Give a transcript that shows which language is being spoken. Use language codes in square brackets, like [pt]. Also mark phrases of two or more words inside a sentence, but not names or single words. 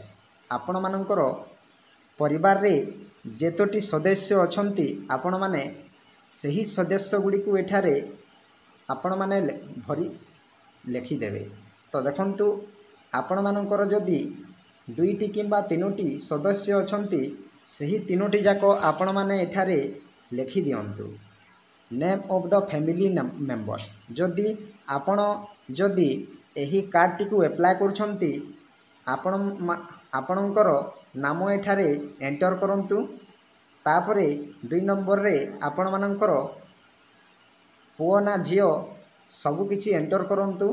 [or] ଆପଣ ମାନଙ୍କର ପରିବାର ରେ ଯେତୋଟି ସଦସ୍ୟ ଅଛନ୍ତି ଆପଣ ମାନେ ସହି ସଦସ୍ୟ ଗୁଡ଼ିକୁ ଏଠାରେ ଆପଣ ମାନେ ଭରି ଲେଖି ଦେବେ। ତ ଦେଖନ୍ତୁ ଆପଣ ମାନଙ୍କର ଯଦି 2ଟି କିମ୍ବା 3ଟି ସଦସ୍ୟ ଅଛନ୍ତି ସହି 3ଟି ଯାକୁ ଆପଣ ମାନେ ଏଠାରେ ଲେଖି ଦିଅନ୍ତୁ। [en] Name of the family members. [or] ଯଦି ଆପଣ ଯଦି ଏହି କାର୍ଡ ଟି କୁ ଅପ୍ଲାଇ କରୁଛନ୍ତି ଆପଣଙ୍କର ନାମ ଏଠାରେ ଏଣ୍ଟର କରନ୍ତୁ। ତାପରେ 2 ନମ୍ବର ରେ ଆପଣ ମାନଙ୍କର ପୁଅ ନା ଝିଅ ସବୁ କିଛି ଏଣ୍ଟର କରନ୍ତୁ।